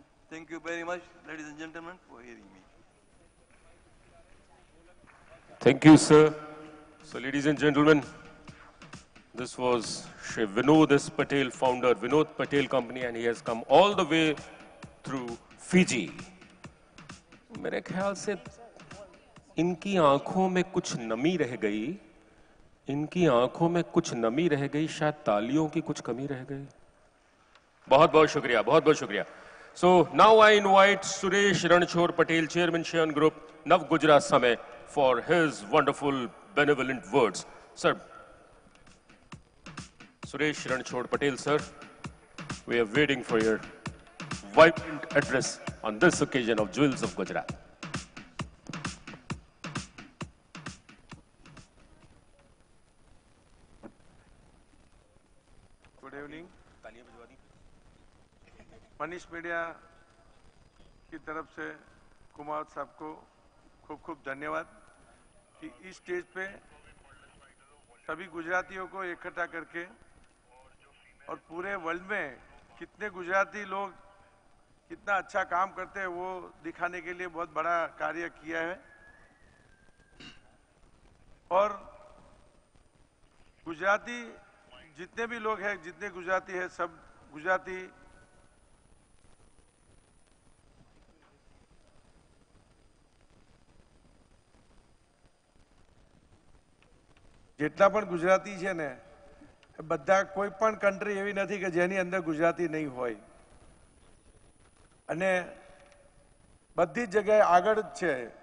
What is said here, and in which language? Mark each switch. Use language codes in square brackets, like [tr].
[en] Thank you very much, ladies and gentlemen, for hearing me. Thank you, sir. So, ladies and gentlemen, This was Shri Vinod S. Patel, founder, Vinod Patel Company, and he has come all the way through Fiji. [hi] मेरे ख्याल से इनकी आंखों में कुछ नमी रह गई, इनकी आंखों में कुछ नमी रह गई, शायद तालियों की कुछ कमी रह गई. बहुत बहुत शुक्रिया, बहुत बहुत शुक्रिया. [en] So now I invite Suresh Ranchhod Patel, Chairman Shayan Group, Nav Gujarat Summit, for his wonderful benevolent words. Sir, Suresh Ranchhod Patel, sir, we are waiting for your vibrant address on this occasion of Jewels of Gujarat. Good evening. [hi] Manish media की तरफ से कुमार साहब को खूब खूब धन्यवाद कि इस स्टेज पे सभी गुजरातियों को इकट्ठा करके और पूरे वर्ल्ड में कितने गुजराती लोग कितना अच्छा काम करते हैं वो दिखाने के लिए बहुत बड़ा कार्य किया है. और गुजराती जितने भी लोग हैं, जितने गुजराती हैं, सब गुजराती [gu] જેટલા પણ ગુજરાતી છે ને બધા કોઈ પણ કન્ટ્રી એવી નથી કે જેની અંદર ગુજરાતી નહીં હોય અને બધી જ જગ્યાએ આગળ જ છે.